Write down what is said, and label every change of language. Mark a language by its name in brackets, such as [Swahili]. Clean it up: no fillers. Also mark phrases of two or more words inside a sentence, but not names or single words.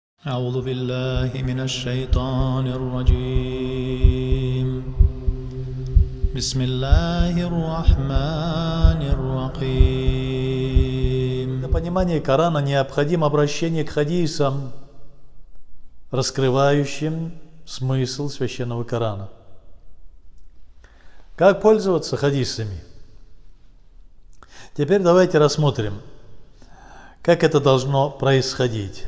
[Arabic] أعوذ بالله من الشيطان الرجيم بسم الله الرحمن الرحيم. [Russian] Для понимания Корана необходимо обращение к хадисам, раскрывающим смысл священного Корана. Как пользоваться хадисами? Теперь давайте рассмотрим, как это должно происходить.